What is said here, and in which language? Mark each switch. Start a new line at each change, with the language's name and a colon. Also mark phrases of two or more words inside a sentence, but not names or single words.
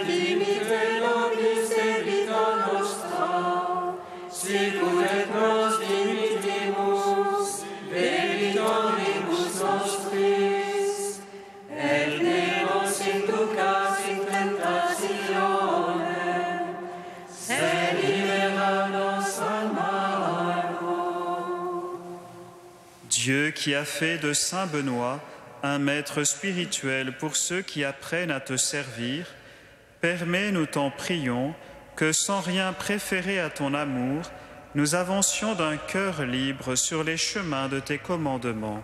Latin: dimitte nobis debita nostra, sicut et nos dimittimus debitoribus nostris, et ne nos inducas in tentationem, sed libera nos a malo.
French: Dieu qui a fait de saint Benoît un maître spirituel pour ceux qui apprennent à te servir, permets, nous t'en prions, que sans rien préférer à ton amour, nous avancions d'un cœur libre sur les chemins de tes commandements.